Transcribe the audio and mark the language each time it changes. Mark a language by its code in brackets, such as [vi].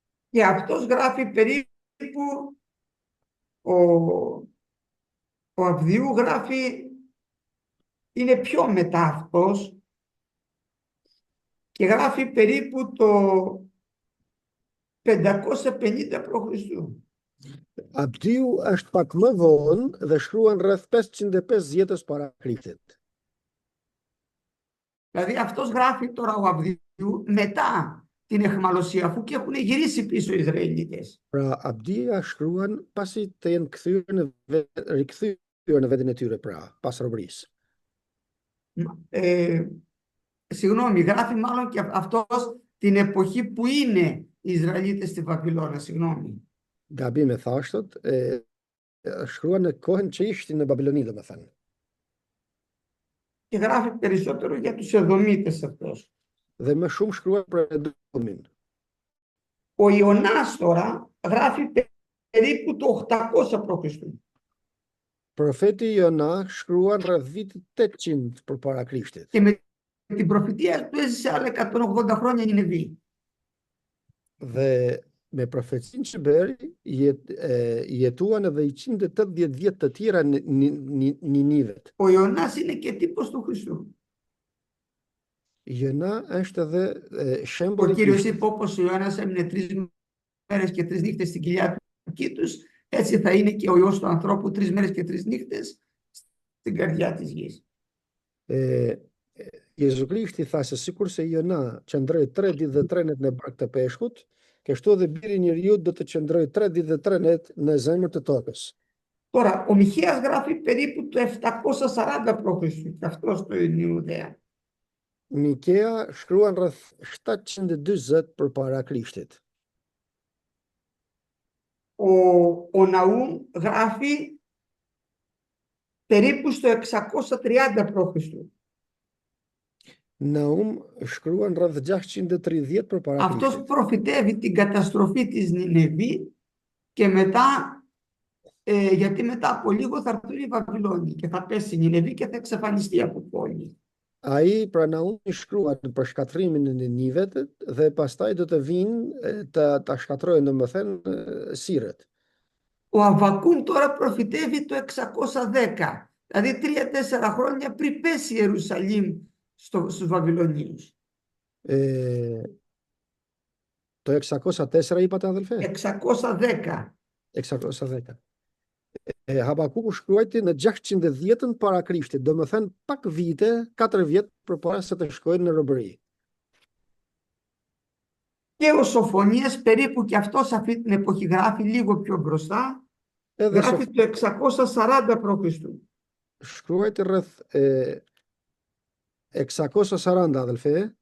[el] Και αυτός γράφει περίπου, ο Αβδιού γράφει, είναι πιο μετά αυτός και γράφει περίπου το 550 π.Χ. [sq] Abdiu është pak më vonë dhe shkruan rreth 550 para Krishtit. [el] Δηλαδή αυτός γράφει τώρα ο Αβδιού μετά την αιχμαλωσία, αφού και έχουν γυρίσει πίσω οι Ισραηλίτες. [sq] Pra Abdia shkruan pasi të jenë rikthyer në vendin e tyre pra, pas robërisë. [el] Συγγνώμη, γράφει μάλλον και αυτός την εποχή που είναι οι Ισραηλίτες στη Βαβυλώνα, συγγνώμη. [sq] Gabim e thashtot, shkruan në kohën që ishin në Babiloni, domethënë. [el] Και γράφει περισσότερο για τους Εδωμίτες αυτός. [sq] Dhe më shumë shkruan për Edomin. [el] Ο Ιωνάς τώρα γράφει περίπου το 800 π.Χ. [sq] Profeti Jona shkruan rreth vitit 800 përpara Krishtit. [el] Και με την προφητεία του έζησε άλλα 180 χρόνια Νινεβή. [sq] Dhe me profecinë që bëri, jetuan edhe 180 vjet të tjera Ninivet. [el] Ο Ιωνάς είναι και τύπος του Χριστού. [sq] Jona është edhe [el] Ο [sq] shembulli i [el] Κύριος [sq] Krishtit. [el] είπε όπως ο Ιωνάς έμεινε 3 μέρες και 3 νύχτες στην κοιλιά του Κήτους, έτσι θα είναι και ο Υιός του ανθρώπου 3 μέρες και 3 νύχτες στην καρδιά της γης. [sq] Jezu Krishti tha se sikur se Jona qëndroi 3 ditë dhe 3 net në bark të peshkut, kështu edhe biri i njeriut do të qëndroj 3 ditë dhe 3 net në zemër të tokës. [el] Τώρα, ο Μιχαίας γράφει περίπου το 740 π.Χ. και αυτός στο Ιουδαία. [sq] Mikea shkruan rreth 740 përpara Krishtit. [el] Ο Ναούμ γράφει περίπου στο 630 π.Χ. [sq] Naum shkruan rreth 630 përpara [el] Αυτός [sq] Krishtit. [el] προφητεύει την καταστροφή της Νινεβή και μετά γιατί μετά από λίγο θα έρθουν οι Βαβυλώνοι και θα πέσει η Νινεβή και θα εξαφανιστεί από πόλη. [sq] Ai pra Naumi shkruan për shkatrimin e Ninivet dhe pastaj do të vinë ta shkatrojnë domethënë Sirët. [el] Ο Αββακούμ τώρα προφητεύει το 610, δηλαδή 3-4 χρόνια πριν πέσει η Ιερουσαλήμ στους Βαβυλωνίους. Το 604 είπατε αδελφέ? 610. 610. [sq] Habakuku shkruajti në 610-ën para Krishtit, domethënë pak vite, 4 vjet përpara se të shkojnë në robëri. [el] Και ο Σοφονίας περίπου και αυτός αυτή την εποχή γράφει λίγο πιο μπροστά, γράφει το 640 π.Χ. [sq] Shkruajti rreth 640 [el] αδελφέ.